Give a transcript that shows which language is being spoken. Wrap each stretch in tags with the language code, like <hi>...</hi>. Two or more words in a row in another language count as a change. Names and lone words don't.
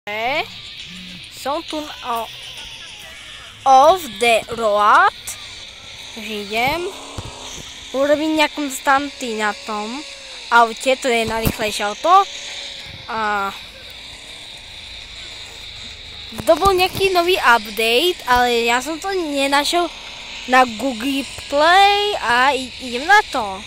<sk>Som tu</sk> <en>off the road.</en> <sk>Takže idem. Urobím nejakom stanty na tom aute, to je najrýchlejšie auto. A to bol nejaký nový update, ale ja som to nenašiel na Google Play a idem na to.</sk>